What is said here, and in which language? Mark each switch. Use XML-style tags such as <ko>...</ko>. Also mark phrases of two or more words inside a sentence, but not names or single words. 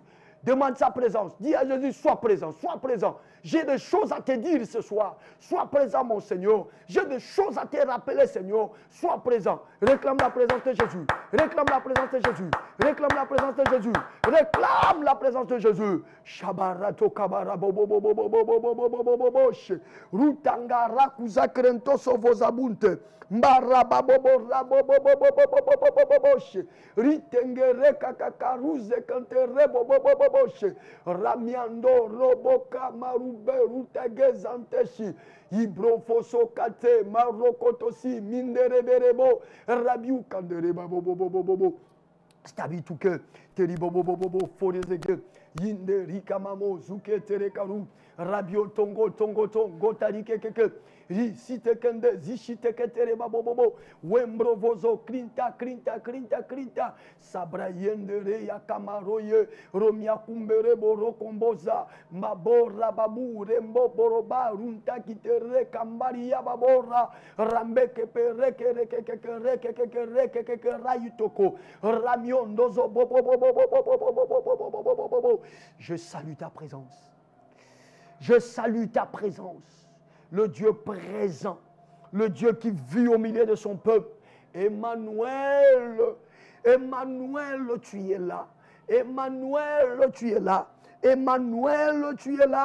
<fr>Demande sa présence. Dis à Jésus, sois présent, sois présent. J'ai des choses à te dire ce soir. Sois présent, mon Seigneur. J'ai des choses à te rappeler, Seigneur. Sois présent. Réclame la présence de Jésus. Réclame la présence de Jésus. Réclame la présence de Jésus. Réclame la présence de Jésus. Shabarato kabara bobo bobo bobo bobo bobo bobo bosh. Rutangara kuzakrento sovozabunte. Mbara babobo rabo bobo bobo bobo bobo bosh. Ritengere kakakaruze kantere bobo bobo bosh. Ramiando roboka marube rutegezanteshi. Ibrofoso kate marokotosi mindereberebo rabiu kandere bobo bobo bobo. Stabituke teri bobo bobo bobo forezege yinde rikamamo zuke terekaru rabio tongo tongo tongo tarike keke ri site kende zishite ketere bobo bobo wembro vozo krinta krinta krinta krinta sabra yendere yakamaroye romia kumbere boro komboza mabora babu rembo boroba runta kitere kambari ya babora rambe kepere kere keke reke keke rayutoko ramio ndozo bobo bobo bobo bobo. Je salue ta présence. Je salue ta présence. Le Dieu présent. Le Dieu qui vit au milieu de son peuple. Emmanuel. Emmanuel, tu es là. Emmanuel, tu es là. Emmanuel, tu es là.</fr>